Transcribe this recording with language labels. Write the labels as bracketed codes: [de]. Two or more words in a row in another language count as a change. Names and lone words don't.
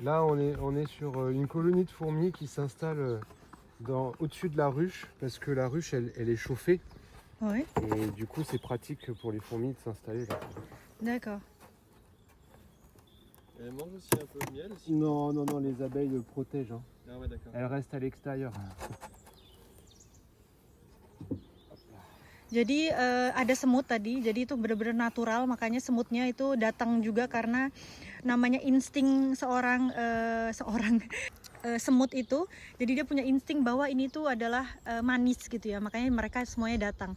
[fr] Là, on est sur une colonie de fourmis qui s'installe au-dessus de la ruche, parce que la ruche, elle est chauffée. Oui, Et du coup, c'est pratique pour les fourmis de s'installer là. d'accord. Elle mange aussi un peu de miel aussi. Non, non, non, les abeilles le protègent. Hein. Ah ouais, d'accord. Elles restent à l'extérieur. [id] Jadi ada semut tadi, jadi itu benar-benar natural, makanya semutnya itu datang juga karena namanya insting seorang semut itu. Jadi dia punya insting bahwa ini tuh adalah manis gitu ya, makanya mereka semuanya datang.